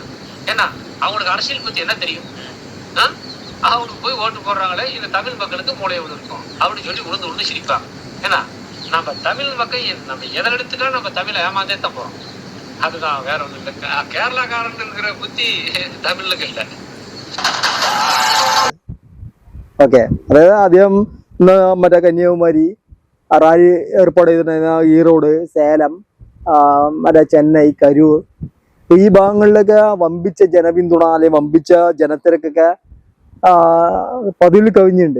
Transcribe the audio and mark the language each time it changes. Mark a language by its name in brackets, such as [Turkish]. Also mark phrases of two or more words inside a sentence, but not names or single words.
[Tamil] ஏன்னா அவங்களுக்கு அரசியல் பத்தி என்ன தெரியும்? அவங்களுக்கு போய் ஓட்டு போடுறாங்களே, இந்த தமிழ் மக்களுக்கு மூளையை இருக்கும் அப்படின்னு சொல்லி உளுந்து உளுந்து சிரிப்பாங்க. ஏன்னா நம்ம தமிழ் மக்கள் நம்ம எதில் எடுத்துட்டா நம்ம தமிழை ஏமாந்தே தான் போறோம். அதுதான், வேற ஒன்றும் இல்லை. கேரளாக்காரன் இருக்கிற புத்தி தமிழுக்கு இல்லை. [Malayalam] ഓക്കെ, അതായത് ആദ്യം മറ്റേ കന്യാകുമാരി റാലി ഏർപ്പാട് ചെയ്തിട്ടുണ്ടായിരുന്ന ഈറോഡ്, സേലം, മറ്റേ ചെന്നൈ, കരൂർ, ഈ ഭാഗങ്ങളിലൊക്കെ വമ്പിച്ച ജനപിന്തുണ അല്ലെങ്കിൽ വമ്പിച്ച ജനത്തിരക്കൊക്കെ പതിവിൽ കവിഞ്ഞുണ്ട്.